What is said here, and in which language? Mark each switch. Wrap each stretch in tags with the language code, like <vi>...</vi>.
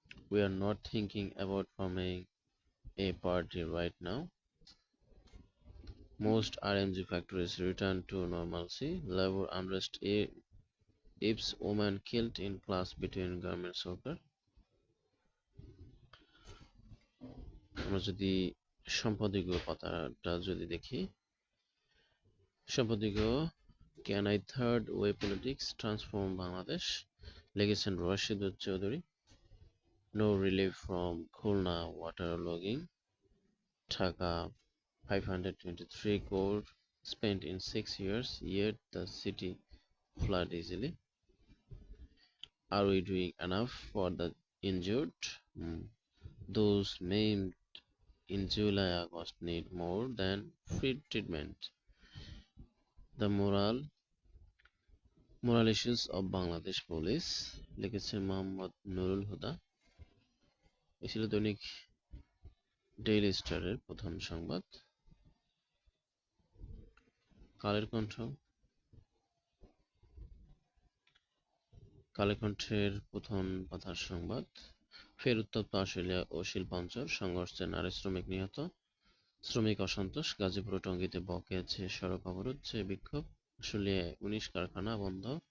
<en>We are not thinking about forming a party right now. Most RMG factories return to normalcy. Labor unrest Apes woman killed in clash between garments worker.</en> <bn>আমরা যদি সম্পাদকীয় পাতাটা যদি দেখি, সম্পাদকীয়</bn> <en>can I third way politics transform Bangladesh,</en> <bn>লিখেছেন Rashid Chowdhury.</bn> <en>No relief from Khulna water logging, Dhaka 523 crore spent in 6 years, yet the city flood easily. Are we doing enough for the injured? Those maimed in July-August need more than free treatment. The moral issues of Bangladesh police,</en> <bn>লিখেছেন মোহাম্মদ নুরুল হুদা। এই ছিল দৈনিক daily স্টারের প্রধান সংবাদ, কালের কণ্ঠ, কালের কণ্ঠের প্রথম পাতার সংবাদ, ফের উত্তপ্ত আশুলিয়া ও শিল্পাঞ্চল, সংঘর্ষে নারী শ্রমিক নিহত, শ্রমিক অসন্তোষ, গাজীপুর ও টঙ্গীতে বকেছে সড়ক অবরোধ, বিক্ষোভ, আশুলিয়ায় ১৯ কারখানা বন্ধ</bn>